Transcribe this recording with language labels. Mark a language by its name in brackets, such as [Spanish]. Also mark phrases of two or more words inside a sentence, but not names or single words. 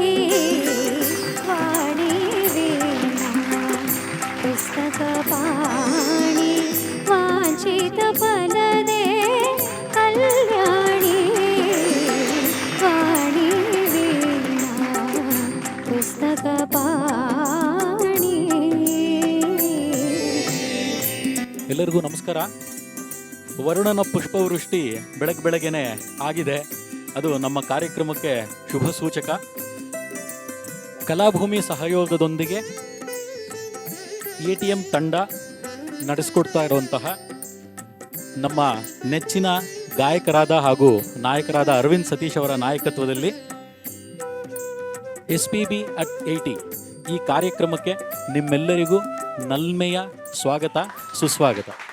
[Sanskrit] वाणी वीणा पुस्तकपाणि, वाञ्छितपदने कल्याणी. वाणी वीणा पुस्तकपाणि. [Kannada] ಎಲ್ಲರಿಗೂ ನಮಸ್ಕಾರ. ವರುಣನ ಪುಷ್ಪವೃಷ್ಟಿ ಬೆಳಗ್ಗೆನೆ ಆಗಿದೆ. ಅದು ನಮ್ಮ ಕಾರ್ಯಕ್ರಮಕ್ಕೆ ಶುಭ ಸೂಚಕ. ಕಲಾಭೂಮಿ ಸಹಯೋಗದೊಂದಿಗೆ ATM ತಂಡ ನಡೆಸಿಕೊಡ್ತಾ ಇರುವಂತಹ ನಮ್ಮ ನೆಚ್ಚಿನ ಗಾಯಕರಾದ ಹಾಗೂ ನಾಯಕರಾದ ಅರವಿಂದ್ ಸತೀಶ್ ಅವರ ನಾಯಕತ್ವದಲ್ಲಿ SPB at 80 ಈ ಕಾರ್ಯಕ್ರಮಕ್ಕೆ ನಿಮ್ಮೆಲ್ಲರಿಗೂ ನಲ್ಮೆಯ ಸ್ವಾಗತ, ಸುಸ್ವಾಗತ.